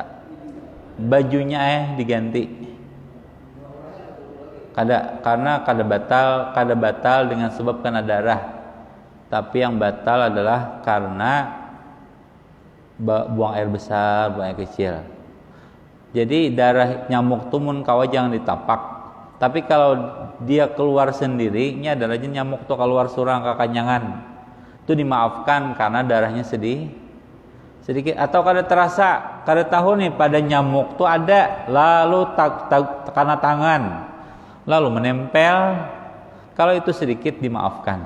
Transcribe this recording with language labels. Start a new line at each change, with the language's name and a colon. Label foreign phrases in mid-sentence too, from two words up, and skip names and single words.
Indonesian: Bajunya diganti. Karena
Banjar: kada batal
Indonesian: dengan sebab kena darah. Tapi yang batal adalah karena buang air besar, buang air kecil.
Banjar: Jadi darah nyamuk tuh mun kawa jangan ditapak.
Indonesian: Tapi kalau dia keluar sendiri, ini darahnya nyamuk tuh
Banjar: keluar surang kekanyangan,
Indonesian: itu dimaafkan karena darahnya sedikit. Atau
Banjar: kada terasa, kada tahu
Indonesian: nih pada nyamuk tuh ada, lalu karena tangan, lalu menempel, kalau itu sedikit dimaafkan.